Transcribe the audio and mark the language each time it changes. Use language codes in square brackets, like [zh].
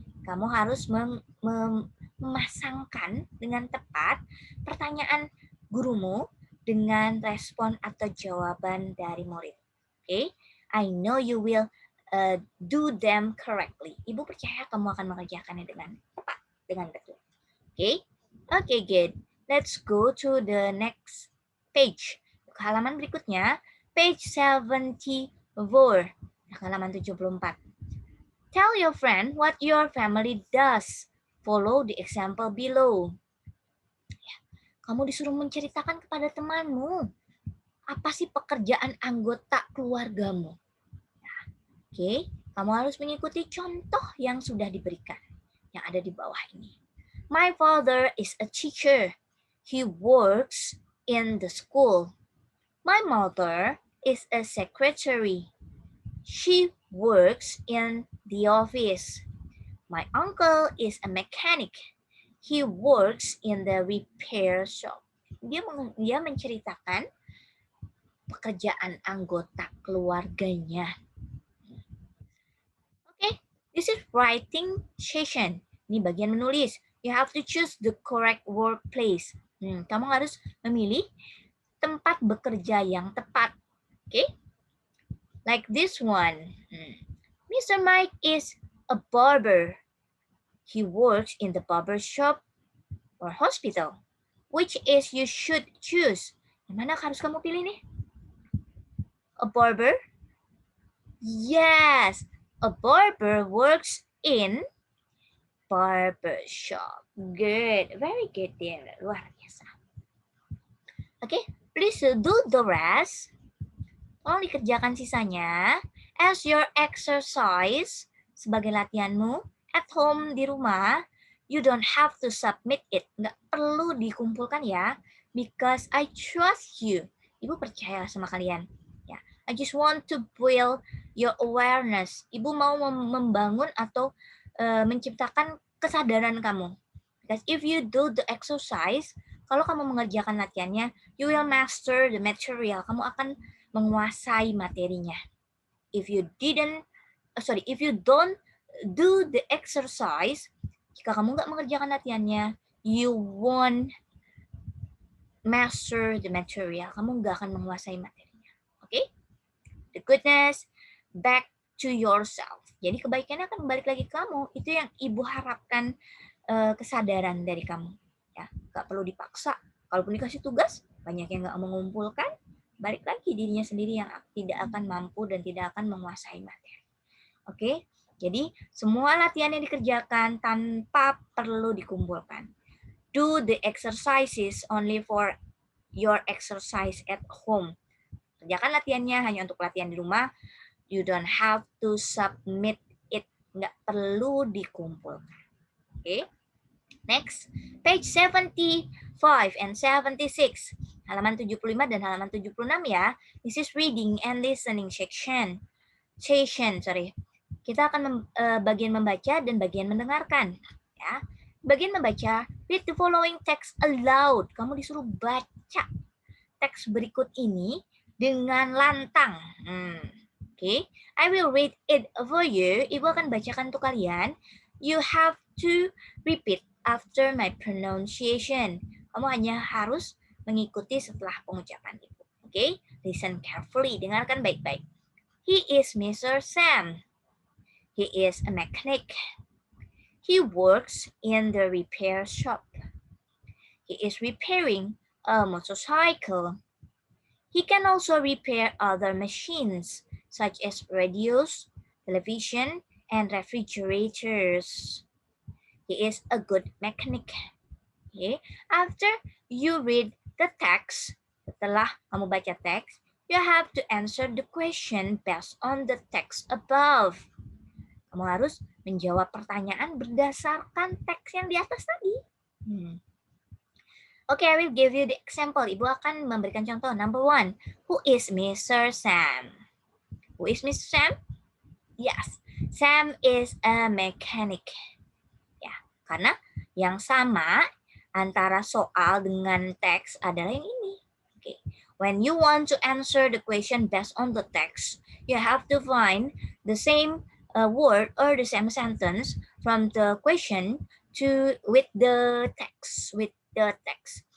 [id] Kamu harus memasangkan dengan tepat pertanyaan gurumu dengan respon atau jawaban dari murid. [en] Okay? I know you will do them correctly. [id] Ibu percaya kamu akan mengerjakannya dengan tepat, dengan betul. [en] Okay? Okay, good. Let's go to the next page. [id] Ke halaman berikutnya, page 74. Halaman 74. [en] Tell your friend what your family does. Follow the example below. [id] Ya, kamu disuruh menceritakan kepada temanmu. Apa sih pekerjaan anggota keluargamu? Oke, kamu harus mengikuti contoh yang sudah diberikan, yang ada di bawah ini. [en] My father is a teacher. He works in the school. My mother is a secretary. She works in the office. My uncle is a mechanic. He works in the repair shop. [id] Dia menceritakan pekerjaan anggota keluarganya. [en] Okay, this is writing session. [id] Ini bagian menulis. [en] You have to choose the correct workplace. [id] Kamu harus memilih tempat bekerja yang tepat. [en] Okay? Like this one. Mr. Mike is a barber. He works in the barber shop or hospital. Which is you should choose? [id] Yang mana harus kamu pilih nih? [en] A barber? Yes, a barber works in barber shop. Good, very good dear. [id] Luar biasa. [en] Oke, please do the rest. [id] Tolong dikerjakan sisanya [en] as your exercise [id] sebagai latihanmu [en] at home [id] di rumah. [en] You don't have to submit it. [id] Nggak perlu dikumpulkan ya. [en] Because I trust you. [id] Ibu percaya sama kalian. [en] Ya, I just want to build your awareness. [id] Ibu mau membangun atau menciptakan kesadaran kamu. [en] Because if you do the exercise, [id] kalau kamu mengerjakan latihannya, [en] you will master the material. [id] Kamu akan menguasai materinya. [en] If you don't do the exercise, [id] jika kamu nggak mengerjakan latihannya, [en] you won't master the material. [id] Kamu nggak akan menguasai materinya. Oke? [en] The goodness back to yourself. [id] Jadi kebaikannya akan balik lagi ke kamu. Itu yang ibu harapkan, kesadaran dari kamu. Ya, nggak perlu dipaksa. Kalaupun dikasih tugas, banyak yang nggak mengumpulkan, balik lagi dirinya sendiri yang tidak akan mampu dan tidak akan menguasai materi. Oke, jadi semua latihan yang dikerjakan tanpa perlu dikumpulkan. [en] Do the exercises only for your exercise at home. [id] Kerjakan latihannya hanya untuk latihan di rumah. [en] You don't have to submit it. [id] Nggak perlu dikumpulkan. Oke. [en] Next, page 75 and 76. [id] Halaman 75 dan halaman 76 ya. [en] This is reading and listening section. [id] Kita akan bagian membaca dan bagian mendengarkan. Ya. Bagian membaca, [en] read the following text aloud. [id] Kamu disuruh baca teks berikut ini dengan lantang. [en] Oke. I will read it for you. [id] Ibu akan bacakan untuk kalian. [en] You have to repeat after my pronunciation. [id] Kamu hanya harus mengikuti setelah pengucapan ibu. [en] Oke? Listen carefully. [id] Dengarkan baik-baik. [en] He is Mr. Sam. He is a mechanic. He works in the repair shop. He is repairing a motorcycle. He can also repair other machines, such as radios, television, and refrigerators. He is a good mechanic. Okay. After you read the text, [id] setelah kamu baca teks, [en] you have to answer the question based on the text above. [id] Kamu harus menjawab pertanyaan berdasarkan teks yang di atas tadi. [en] Okay, I will give you the example. [id] Ibu akan memberikan contoh. [en] Number 1, who is Mr. Sam? Who is Mr. Sam? Yes, Sam is a mechanic. [id] Karena yang sama antara soal dengan teks adalah yang ini. [en] Okay. When you want to answer the question based on the text, you have to find the same word or the same sentence from the question with the text.